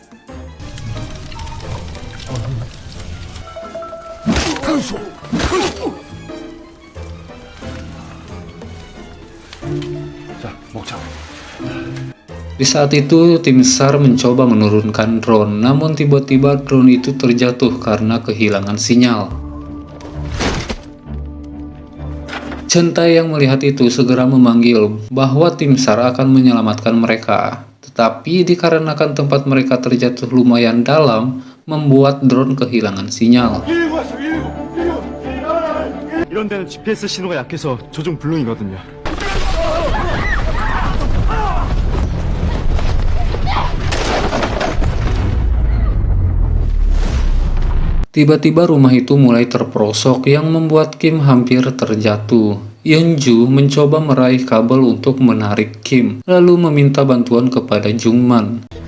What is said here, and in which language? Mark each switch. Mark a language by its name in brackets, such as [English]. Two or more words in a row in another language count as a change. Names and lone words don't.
[Indonesian] Di saat itu, tim SAR mencoba menurunkan drone, namun tiba-tiba drone itu terjatuh karena kehilangan sinyal. Chen Tai yang melihat itu segera memanggil bahwa tim SAR akan menyelamatkan mereka. Tetapi dikarenakan tempat mereka terjatuh lumayan dalam, membuat drone kehilangan sinyal. [Korean] 이런 데는 GPS 신호가 약해서 조종 불능이거든요. [Indonesian] Tiba-tiba rumah itu mulai terperosok yang membuat Kim hampir terjatuh. Yeonju mencoba meraih kabel untuk menarik Kim, lalu meminta bantuan kepada Jungman.